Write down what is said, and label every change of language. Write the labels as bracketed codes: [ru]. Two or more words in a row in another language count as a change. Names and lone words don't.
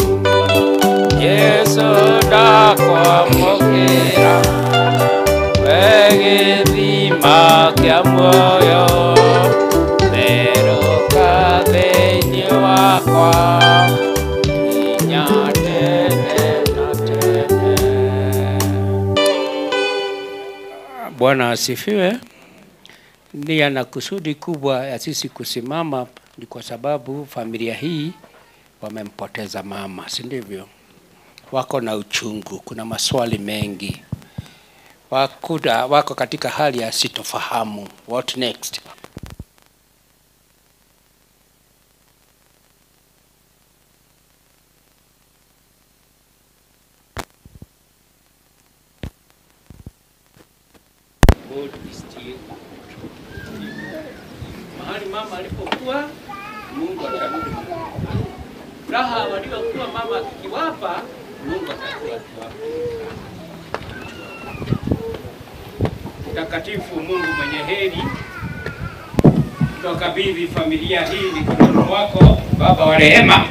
[ki] Yesu ndakwamũkĩra, we gĩthima kĩa muoyo, therũka thĩinĩ wakwa, nginya tene na tene. [sw] Bwana asifiwe. Nia na kusudi kubwa ya sisi kusimama ni kwa sababu familia hii wamempoteza mama, si ndivyo? Wako na uchungu, kuna maswali mengi. Wako katika hali ya sitofahamu. [en] What next? God is still. [sw] Mahali mama alipokuwa, Mungu atarudi. Raha waliokuwa mama akiwapa, Mungu atakuwa akiwapa. Mtakatifu Mungu mwenye heri, tukabidhi familia hii mikononi mwako, Baba wa rehema.